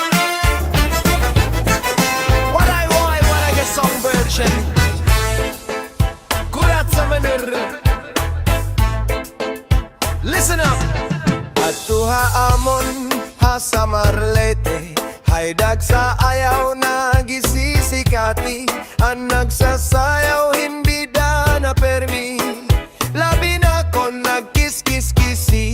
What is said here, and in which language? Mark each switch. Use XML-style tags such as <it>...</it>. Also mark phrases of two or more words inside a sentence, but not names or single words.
<en>Waray-waray Reggae song version.</en> <war>Kurat sa manir.</war> <en>Listen up.</en> <war>Atuha amon ha Samar Leyte, haydag sa ayaw na gisisikati. Ang nagsasayaw hindi da na permi, labi na kon nagkis-kis-kisi.</war>